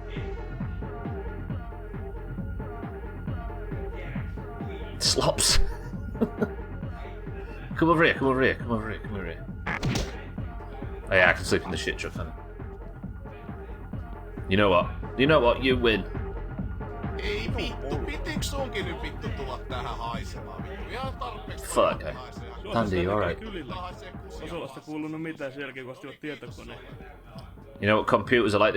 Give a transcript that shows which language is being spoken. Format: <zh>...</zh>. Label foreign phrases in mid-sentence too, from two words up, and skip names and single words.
<en>Slops. Come over here, come over here, come over here, come over here. Oh yeah, I can sleep in the shit truck, can I? You know what? You know what? You win.</en> <fi>Ei vittu, pitikö sunkin nyt vittu tulla tähän haisemaan vittu? Ihan tarpeeksi.</fi> <en>Fuck. Andy, you alright?</en> <fi>Osolasta kuulunut mitään sen jälkeen, kun ostivat tietokoneen.</fi> <en>You know what computers are like?</en>